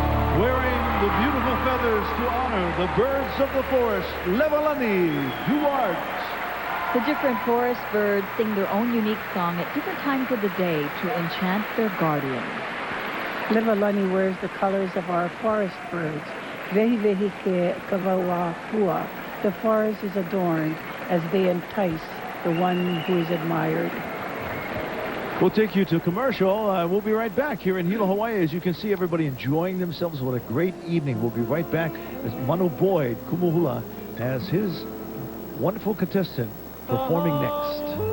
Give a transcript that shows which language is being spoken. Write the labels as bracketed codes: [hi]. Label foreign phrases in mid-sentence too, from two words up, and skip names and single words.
[en] wearing the beautiful feathers to honor the birds of the forest, Levalani Duarte. The different forest birds sing their own unique song at different times of the day to enchant their guardians. Levalani wears the colors of our forest birds. [haw] Vehi vehi ke kawawa hua. [en] The forest is adorned as they entice the one who is admired. We'll take you to commercial. We'll be right back here in Hilo, Hawaii. As you can see, everybody enjoying themselves. What a great evening. We'll be right back as Mano Boyd Kumuhula has his wonderful contestant performing next.